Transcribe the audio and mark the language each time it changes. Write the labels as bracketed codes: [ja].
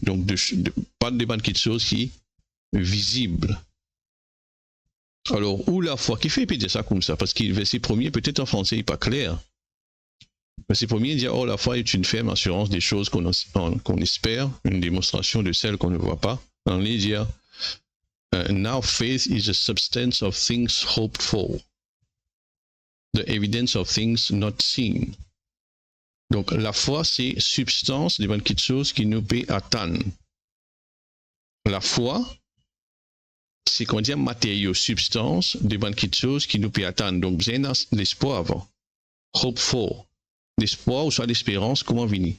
[fr] Donc, pas de quelque chose qui est visible. Alors, où la foi, qui fait dire ça comme ça? Parce que le verset premier, peut-être en français, il n'est pas clair. Le verset premier, il dit, oh, la foi est une ferme assurance des choses qu'on espère, une démonstration de celles qu'on ne voit pas. On les dit, [en] now faith is the substance of things hoped for, the evidence of things not seen. [fr] Donc, la foi, c'est substance devant quelque chose qui nous peut atteindre. La foi, c'est qu'on dit matériau, substance devant quelque chose qui nous peut atteindre. Donc, bien l'espoir avant. [en] Hope for. [fr] L'espoir ou soit l'espérance, comment venir?